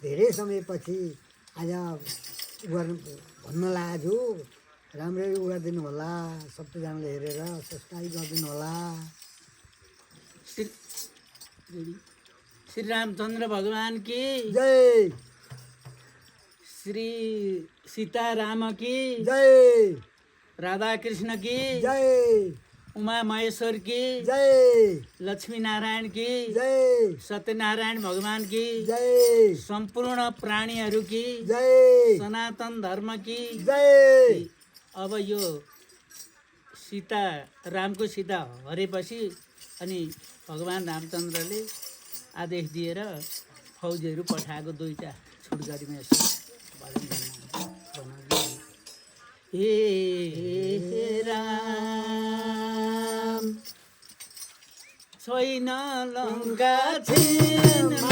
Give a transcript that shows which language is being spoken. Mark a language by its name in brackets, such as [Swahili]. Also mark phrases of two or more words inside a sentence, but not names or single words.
[Nepali] समयपछि आज भन्न लागेको छु राम्ररी उ गरिदिनु होला सबैजनाले हेरेर सब्सक्राइब गरिदिनु होला। [Hindi] श्री रामचंद्र भगवान की जय, श्री सीताराम की जय, राधा कृष्ण की जय, उमा महेश्वर की जय, लक्ष्मी नारायण की जय, सत्यनारायण भगवान की जय, संपूर्ण प्राणीहरू की जय, सनातन धर्म की जय। [Nepali] अब यो सीता रामको सीता हरेपछि अनि भगवान रामचन्द्रले आदेश दिएर फौजीहरू पठाएको दुईटा छुटगरीमा यसो हे राम छैन लङ्का छिनमा